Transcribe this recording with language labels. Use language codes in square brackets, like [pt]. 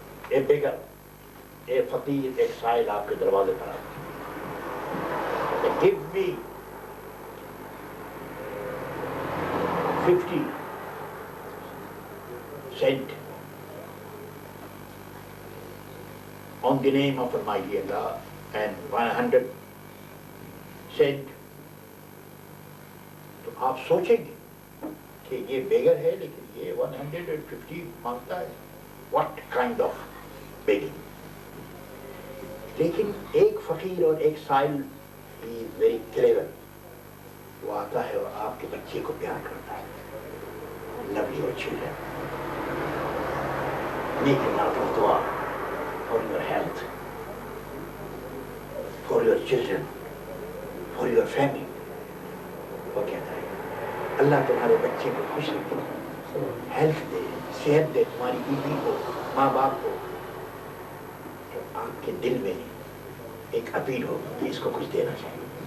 [en] A beggar, a [ur] فقیر، ایک سائل آپ کے دروازے پر آتا ہے. [en] Give me 50 cents on the name of Almighty Allah and 100 cents. [ur] تو آپ سوچیں گے کہ یہ بیگر ہے لیکن یہ 150 مانگتا ہے. [en] What kind of begging؟ [ur] لیکن ایک فقیر اور ایک سائل [en] he is very clever. [ur] وہ آتا ہے اور آپ کے بچے کو پیار کرتا ہے. [en] Love your children. Make a lot of dua for your health, for your children, for your family. [ur] وہ کہتا ہے اللہ تمہارے بچے کو خوش رکھے، ہیلتھ دے، صحت دے تمہاری بیوی کو، ماں باپ کو. تو آپ کے دل میں ایک اپیل ہو کہ اس کو کچھ دینا چاہیے.